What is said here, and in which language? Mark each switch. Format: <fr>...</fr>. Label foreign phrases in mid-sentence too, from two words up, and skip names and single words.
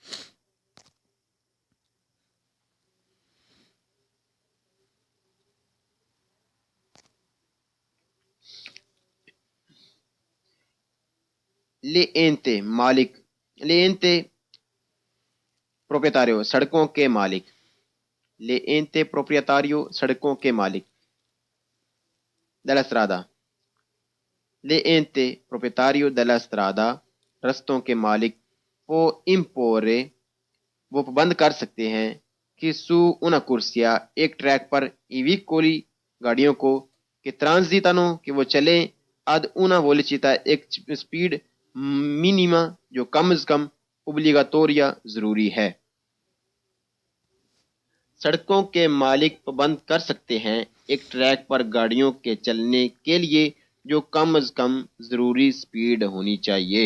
<ur>لینتے مالک،</ur> <it>l'ente proprietario</it> <ur>سڑکوں کے مالک،</ur> <it>l'ente proprietario</it> <ur>سڑکوں کے مالک،</ur> <it>della strada، l'ente proprietario della strada</it> <ur>رستوں کے مالک،</ur> <it>può imporre</it> <ur>وہ پابند کر سکتے ہیں کہ سو</ur> <it>una corsia</it> <ur>ایک ٹریک پر</ur> <it>i veicoli</it> <ur>گاڑیوں کو کہ transitano کہ وہ چلیں</ur> <it>ad una velocità</it> <ur>ایک سپیڈ مینیما جو کم از کم obbligatoria ضروری ہے۔ سڑکوں کے مالک پابند کر سکتے ہیں ایک ٹریک پر گاڑیوں کے چلنے کے لیے جو کم از کم ضروری سپیڈ ہونی چاہیے۔</ur>